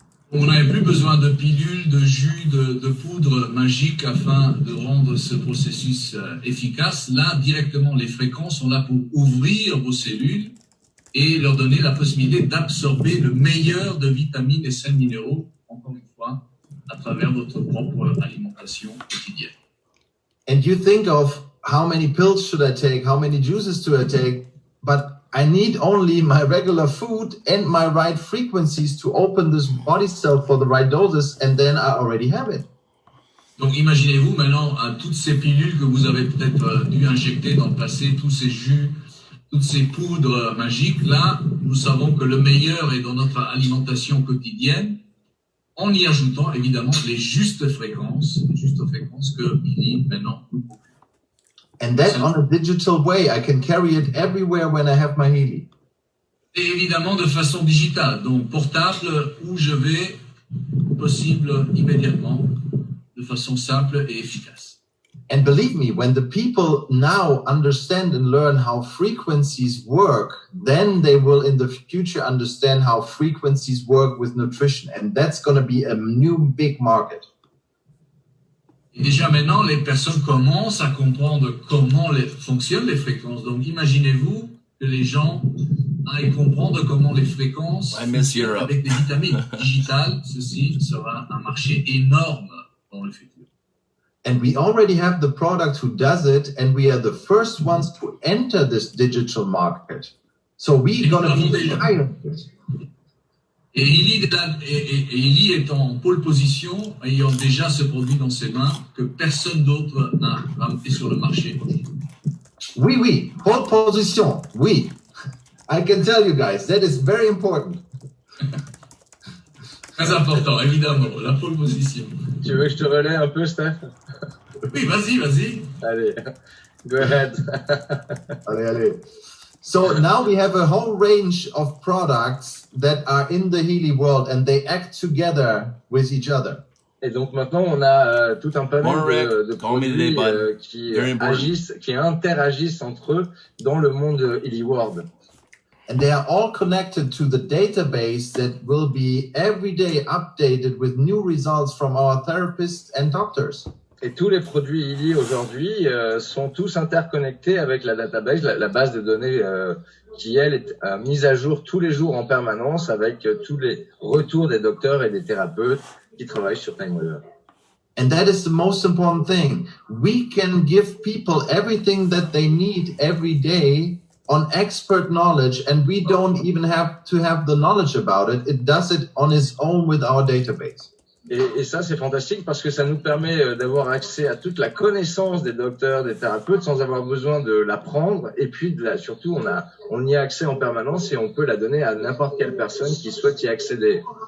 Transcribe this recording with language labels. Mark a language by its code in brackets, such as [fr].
[fr] On n'avait plus besoin de pilules, de jus, de poudre magique afin de rendre ce processus efficace. Là, directement, les fréquences sont là pour ouvrir vos cellules et leur donner la possibilité d'absorber le meilleur de vitamines et sels minéraux, encore une fois, à travers votre propre alimentation quotidienne. [en] And you think of how many pills should I take, how many juices do I take, but I need only my regular food and my right frequencies to open this body cell for the right doses, and then I already have it. [fr] Donc imaginez-vous maintenant à toutes ces pilules que vous avez peut-être dû injecter dans le passé, tous ces jus, toutes ces poudres magiques. Là, nous savons que le meilleur est dans notre alimentation quotidienne, en y ajoutant évidemment les justes fréquences que Billy maintenant nous propose. [en] And that on a digital way, I can carry it everywhere when I have my Healy. [fr] Et évidemment de façon digitale, donc portable, où je vais, possible immédiatement, de façon simple et efficace. [en] And believe me, when the people now understand and learn how frequencies work, then they will in the future understand how frequencies work with nutrition. And that's going to be a new big market. [fr] Et déjà maintenant, les personnes commencent à comprendre comment fonctionnent les fréquences. Donc imaginez-vous que les gens aillent comprendre comment les fréquences fonctionnent avec des vitamines digitales. Ceci sera un marché énorme dans le futur. [en] And we already have the product who does it, and we are the first ones to enter this digital market. So we're going to be the pioneers. [fr] Et Eli est en pole position, ayant déjà ce produit dans ses mains que personne d'autre n'a ramené sur le marché. Oui, pole position, oui. [en] I can tell you guys, that is very important. [fr] Très important, évidemment, la pole position. Tu veux que je te relaie un peu, Steph? Oui, vas-y. Allez, [en] go ahead. [fr] Allez. [en] So now we have a whole range of products that are in the Healy world and they act together with each other. [fr] Et donc maintenant, on a tout un panel de produits qui interagissent entre eux dans le monde Healy World. [en] And they are all connected to the database that will be every day updated with new results from our therapists and doctors. [fr] Et tous les produits Healy aujourd'hui sont tous interconnectés avec la database, la base de données qui, elle, est mise à jour tous les jours en permanence avec tous les retours des docteurs et des thérapeutes qui travaillent sur TimeWeaver. [en] And that is the most important thing. We can give people everything that they need every day on expert knowledge, and we don't even have to have the knowledge about it. It does it on its own with our database. [fr] Et ça, c'est fantastique parce que ça nous permet d'avoir accès à toute la connaissance des docteurs, des thérapeutes, sans avoir besoin de l'apprendre. Et puis, surtout, on y a accès en permanence et on peut la donner à n'importe quelle personne qui souhaite y accéder.